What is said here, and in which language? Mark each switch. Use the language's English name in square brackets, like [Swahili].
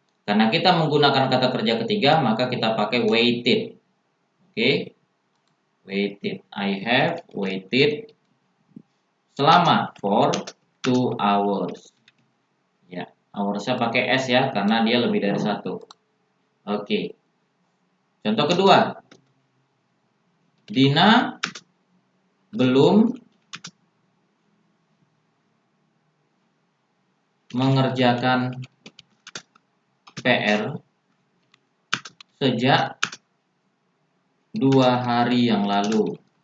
[Indonesian] Karena kita menggunakan kata kerja ketiga, maka kita pakai waited. Oke. [English] Waited. I have waited [Indonesian] selama [English] for 2 hours. [Indonesian] Ya, hoursnya pakai S ya, karena dia lebih dari 1. Oke. Contoh kedua. Dina belum mengerjakan PR sejak 2 hari yang lalu.